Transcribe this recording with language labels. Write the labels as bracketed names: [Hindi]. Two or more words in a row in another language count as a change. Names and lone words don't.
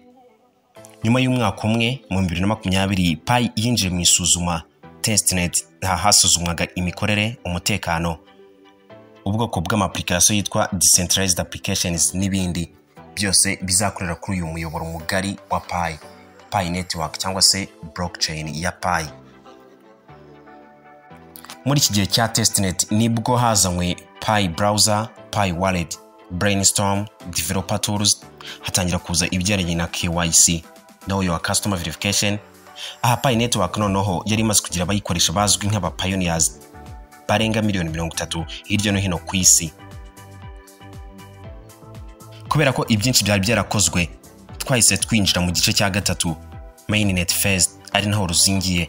[Kinyarwanda] Nyuma y'umwaka umwe mu 2020 Pi yinjiye mu isuzuma testnet hasuzumwaga imikorere, umutekano, ubwoko bw'amapplication yitwa [English] decentralized applications [Kinyarwanda] n'ibindi byose bizakorera kuri uyu muyoboro mugari wa Pi Network cyangwa se blockchain ya Pi. Muri iki gihe cya testnet nibwo hazanywe Pi browser, Pi wallet, brainstorm, [English] developer tools, [Kinyarwanda] hatangira kuza ibyaranye na KYC, [English] know your customer verification. [Kinyarwanda] Aha Pi Network noneho yari imaze kugira abayikoresha bazwi nk'aba pioneers barenga miliyoni 30 hirya no hino ku isi. Kubera ko ibyinshi byari byarakozwe, twahise twinjira mu gice cya gatatu, [English] mainnet phase, [Kinyarwanda] ari naho ruzingiye.